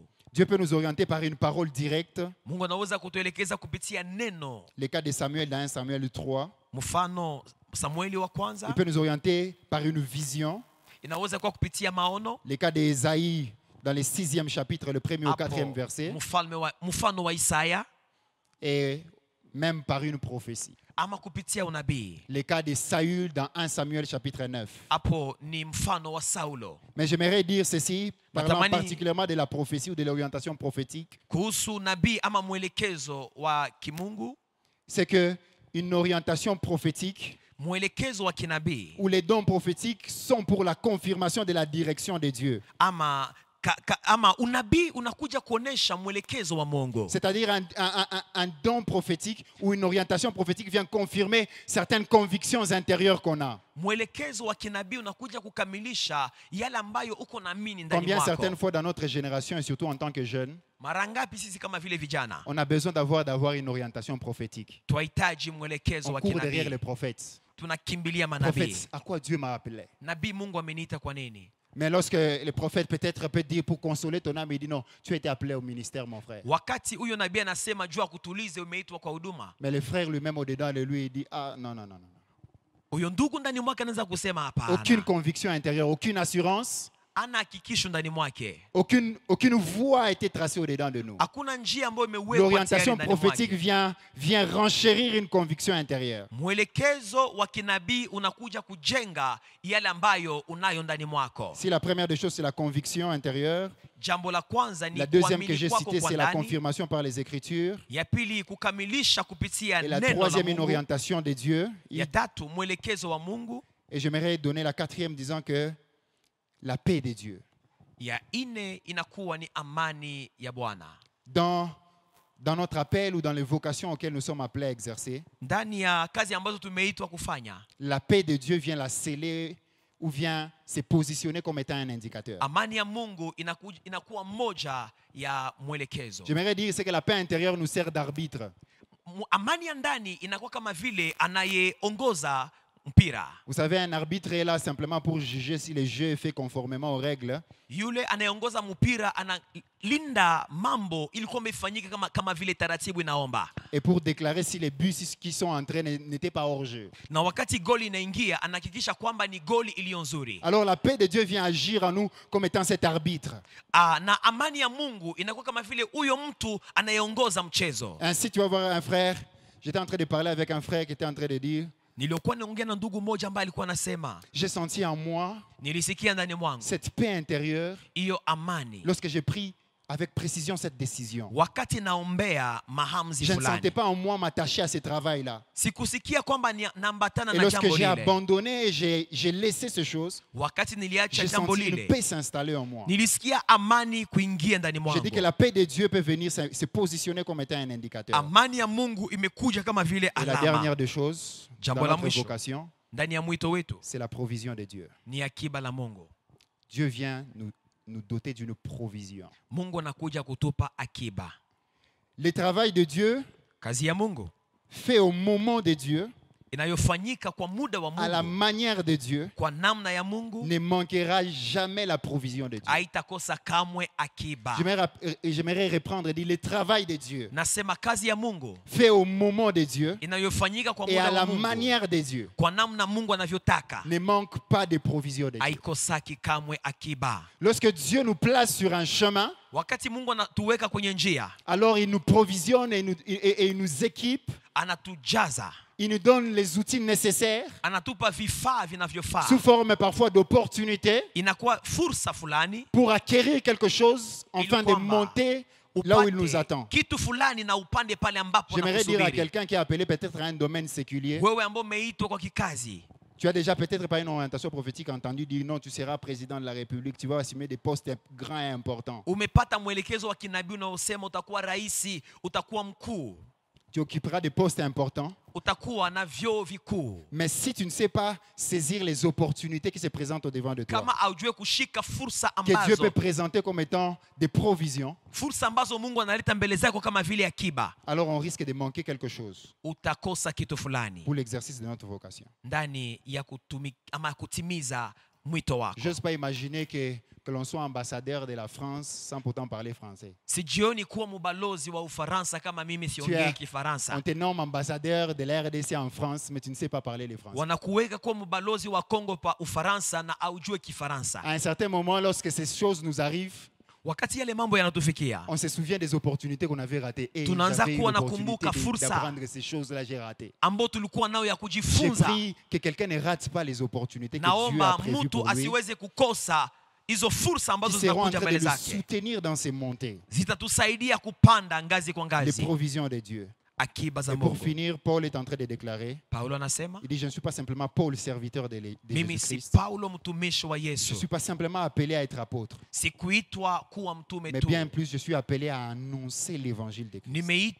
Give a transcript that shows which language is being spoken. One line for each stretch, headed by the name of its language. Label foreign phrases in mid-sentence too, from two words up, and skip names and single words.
French: Dieu peut nous orienter par une parole directe.
Swahili: Mungu anaweza kutuelekeza kupitia neno.
French: Le cas de Samuel dans 1 Samuel 3.
Swahili: Mfano Samueli wa
French: Il
Swahili: kwanza,
French: peut nous orienter par une vision.
Swahili: inaweza kuwa kupitia maono.
French: Le cas d'Ésaïe dans le 6e chapitre, le 1er au 4e
Swahili: Hapo
French: verset.
Swahili: mfano wa Isaya,
French: Et même par une prophétie.
Swahili: ama kupitia unabii.
French: Le cas de Saül dans 1 Samuel chapitre 9.
Swahili: Hapo ni mfano wa Saulo.
French: Mais j'aimerais dire ceci, parlant
Swahili: Natamani-
French: particulièrement de la prophétie ou de l'orientation prophétique,
Swahili: Kuhusu nabii ama mwelekezo wa kimungu,
French: c'est que une orientation prophétique
Swahili: mwelekezo wa kinabii
French: où les dons prophétiques sont pour la confirmation de la direction de Dieu.
Swahili: ama unabii unakuja kuonesha mwelekezo wa Mungu.
French: C'est-à-dire un don prophétique ou une orientation prophétique vient confirmer certaines convictions intérieures qu'on a.
Swahili: Mwelekezo wa kinabii unakuja kukamilisha yale ambayo uko naamini ndani
French: Combien
Swahili: mwako.
French: certaines fois dans notre génération et surtout en tant que jeunes,
Swahili: Mara ngapi sisi kama vile vijana
French: on a besoin d'avoir une orientation prophétique.
Swahili: tunahitaji mwelekezo
French: On
Swahili: wa
French: court derrière
Swahili: kinabii.
French: les prophètes.
Swahili: Tunakimbilia manabii.
French: Prophètes, à quoi Dieu m'a appelé?
Swahili: Nabii Mungu ameniita kwa nini?
French: Mais lorsque les prophètes peut-être peut dire pour consoler ton âme, il dit non, tu as été appelé au ministère, mon frère.
Swahili: Wakati huyo nabii anasema jua kutulize umeitwa kwa huduma.
French: Mais le frère lui-même au-dedans de lui, il dit ah non, non, non, non.
Swahili: Huyo ndugu ndani mwake anaweza kusema hapana.
French: Aucune conviction intérieure, aucune assurance,
Swahili: Ana hakikisho ndani mwake.
French: aucune voie a été tracée au-dedans de nous.
Swahili: Hakuna njia ambayo imewekwa tayari
French: L'orientation
Swahili: ndani
French: prophétique
Swahili: mwake.
French: vient renchérir une conviction intérieure.
Swahili: Mwelekezo wa kinabii unakuja kujenga yale ambayo unayo ndani mwako.
French: Si la première des choses, c'est la conviction intérieure,
Swahili: Jambo la kwanza ni
French: la deuxième que
Swahili: kuamini
French: j'ai
Swahili: kwako
French: citée,
Swahili: kwa
French: c'est la
Swahili: ndani.
French: confirmation par les Écritures.
Swahili: Ya pili kukamilisha kupitia
French: Et la
Swahili: neno la
French: troisième, une
Swahili: Mungu.
French: orientation de Dieu.
Swahili: Ya tatu mwelekezo wa Mungu.
French: Et j'aimerais donner la quatrième disant que la paix de Dieu.
Swahili: Ya ine inakuwa ni amani ya Bwana.
French: Dans notre appel ou dans les vocations auxquelles nous sommes appelés à exercer,
Swahili: Ndani ya kazi ambazo tumeitwa kufanya,
French: la paix de Dieu vient la sceller ou vient se positionner comme étant un indicateur.
Swahili: amani ya Mungu inakuwa moja ya mwelekezo.
French: J'aimerais dire c'est que la paix intérieure nous sert d'arbitre.
Swahili: Amani ya ndani inakuwa kama vile anayeongoza mpira.
French: Vous savez, un arbitre est là simplement pour juger si le jeu est fait conformément aux règles.
Swahili: Yule anayeongoza mpira analinda mambo ili kwamba ifanyike kama vile taratibu inaomba.
French: Et pour déclarer si les buts qui sont entrés n'étaient pas hors jeu.
Swahili: Na wakati goli inaingia anahakikisha kwamba ni goli iliyo nzuri.
French: Alors la paix de Dieu vient agir en nous comme étant cet arbitre.
Swahili: Na amani ya Mungu inakuwa kama vile huyo mtu anayeongoza mchezo.
French: Ainsi tu vas voir un frère, j'étais en train de parler avec un frère qui était en train de dire,
Swahili: Nilikuwa naongea na ndugu mmoja ambaye alikuwa anasema,
French: j'ai senti en moi
Swahili: nilisikia ndani mwangu
French: cette paix intérieure
Swahili: hiyo amani
French: lorsque j'ai pris avec précision cette décision.
Swahili: wakati naombea mahamzi
French: Je ne sentais
Swahili: fulani.
French: pas en moi m'attacher à ce travail-là.
Swahili: Sikusikia kwamba naambatana
French: Et
Swahili: na
French: lorsque
Swahili: jambo
French: j'ai
Swahili: lile.
French: abandonné et j'ai laissé ces choses,
Swahili: Wakati niliacha
French: j'ai
Swahili: jambo
French: senti une
Swahili: lile,
French: paix s'installer en moi.
Swahili: nilisikia amani kuingia ndani
French: Je
Swahili: mwangu.
French: dis que la paix de Dieu peut venir se positionner comme étant un indicateur.
Swahili: Amani ya Mungu imekuja kama vile
French: Et la
Swahili: alama.
French: dernière des choses, dans
Swahili: Jambo la
French: notre
Swahili: mwisho
French: vocation,
Swahili: ndani ya mwito wetu
French: c'est la provision de Dieu.
Swahili: ni akiba la Mungu.
French: Dieu vient nous doter d'une provision.
Swahili: Mungu anakuja kutupa akiba.
French: Le travail de Dieu,
Swahili: Kazi ya Mungu
French: fait au moment de Dieu,
Swahili: inayofanyika kwa muda wa
French: à la
Swahili: Mungu,
French: manière de Dieu,
Swahili: kwa namna ya Mungu,
French: ne manquera jamais la provision de Dieu.
Swahili: haitakosa kamwe akiba.
French: J'aimerais reprendre et dire le travail de Dieu,
Swahili: Nasema kazi ya Mungu
French: fait au moment de Dieu
Swahili: inayofanyika kwa
French: et
Swahili: muda
French: à
Swahili: wa
French: la
Swahili: Mungu,
French: manière de Dieu,
Swahili: kwa namna Mungu anavyotaka,
French: ne manque pas de provision de Dieu.
Swahili: haikosaki kamwe akiba.
French: Lorsque Dieu nous place sur un chemin,
Swahili: Wakati Mungu anatuweka kwenye njia,
French: alors il nous provisionne et il nous équipe,
Swahili: anatujaza,
French: il nous donne les outils nécessaires,
Swahili: anatupa vifaa vinavyofaa.
French: sous forme parfois d'opportunités,
Swahili: Inakuwa fursa fulani
French: pour acquérir quelque chose afin de
Swahili: kwamba
French: monter là où il
Swahili: upate
French: nous attend.
Swahili: kitu fulani na upande pale ambapo
French: J'aimerais dire à
Swahili: anakusubiri.
French: quelqu'un qui est appelé peut-être à un domaine séculier,
Swahili: Wewe ambao umeitwa kwa kikazi,
French: tu as déjà peut-être par une orientation prophétique entendu dire non, tu seras président de la République, tu vas assumer des postes grands et importants.
Swahili: umepata mwelekezo wa kinabii unaosema utakuwa rais, utakuwa mkuu,
French: Tu occuperas des postes importants.
Swahili: utakuwa na vyeo vikuu.
French: Mais si tu ne sais pas saisir les opportunités qui se présentent au devant de toi,
Swahili: Kama haujue kushika fursa
French: que Dieu peut
Swahili: ambazo
French: présenter comme étant des provisions,
Swahili: Mungu analeta mbele zako kama vile akiba,
French: alors on risque de manquer quelque chose
Swahili: utakosa kitu fulani
French: pour l'exercice de notre vocation.
Swahili: ndani ya kutimiza mwito wako.
French: Je n'ose pas imaginer que l'on soit ambassadeur de la France sans pourtant parler français.
Swahili: Sijioni kuwa mubalozi wa Ufaransa kama mimi
French: Tu
Swahili: siongei
French: es,
Swahili: Kifaransa.
French: on te nomme ambassadeur de la RDC en France, mais tu ne sais pas parler le français.
Swahili: Wanakuweka kuwa mubalozi wa Kongo pa Ufaransa na aujue Kifaransa.
French: À un certain moment, lorsque ces choses nous arrivent,
Swahili: Wakati yale mambo yanatufikia,
French: on se souvient des opportunités qu'on avait ratées. Et
Swahili: Tunaanza
French: j'avais eu
Swahili: kuwa
French: l'opportunité
Swahili: nakumbuka fursa
French: d'apprendre ces choses-là, j'ai raté.
Swahili: ambao tulikuwa nayo ya
French: J'ai
Swahili: kujifunza.
French: pris que quelqu'un ne rate pas les opportunités que Dieu a
Swahili: Naomba
French: prévues
Swahili: mtu
French: pour lui,
Swahili: asiweze kukosa hizo fursa
French: qui
Swahili: ambazo
French: seront en
Swahili: zinakuja
French: train
Swahili: mbele
French: de le
Swahili: zake,
French: soutenir dans ses montées.
Swahili: zitatusaidia kupanda ngazi kwa
French: Les
Swahili: ngazi.
French: provisions de Dieu. Et pour finir, Paul est en train de déclarer, il dit, je ne suis pas simplement Paul, serviteur de Jésus-Christ. Je ne suis pas simplement appelé à être apôtre. Mais bien plus, je suis appelé à annoncer l'évangile de Christ.